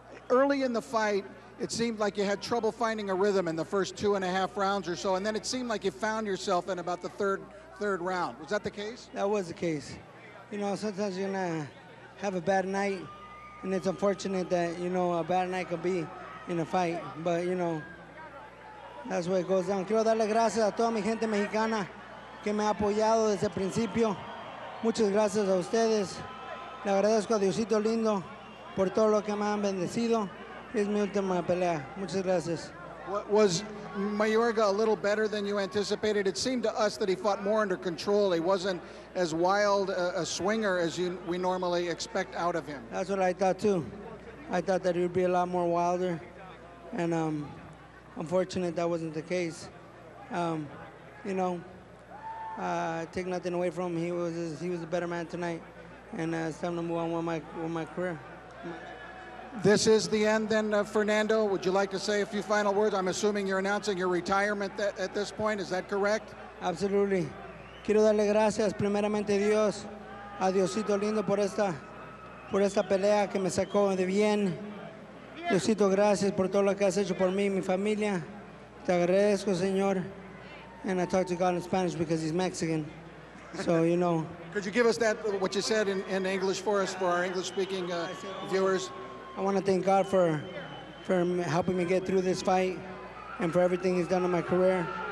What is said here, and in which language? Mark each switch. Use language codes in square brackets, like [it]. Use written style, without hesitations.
[en] Early in the fight, it seemed like you had trouble finding a rhythm in the first 2.5 rounds or so, and then it seemed like you found yourself in about the third round. Was that the case? That was the case. You know, sometimes you're gonna have a bad night, and it's unfortunate that, you know, a bad night could be in a fight. But, you know, that's where it goes down. [es] Quiero darle gracias a toda mi gente mexicana que me ha apoyado desde el principio. Muchas gracias a ustedes. Le agradezco a Diosito lindo por todo lo que me han bendecido. Es mi última pelea. Muchas gracias. [en] Was Mayorga a little better than you anticipated? It seemed to us that he fought more under control. He wasn't as wild a swinger as we normally expect out of him. That's what I thought too. I thought that he would be a lot more wilder, and unfortunately that wasn't the case. You know, take nothing away from him. He was a better man tonight, and it's time to move on with my career. This is the end then, Fernando. Would you like to say a few final words? I'm assuming you're announcing your retirement at this point. Is that correct? Absolutely. [es] Quiero darle gracias primeramente a Diosito lindo por esta pelea que me sacó de bien. Diosito, gracias por todo lo que has hecho por mí y mi familia. Te agradezco, Señor. [en] And I talk to God in Spanish because he's Mexican. So, you know. Could you give us what you said in English for us, for our English-speaking viewers? I want to thank God for helping me get through this fight and for everything he's done in my career.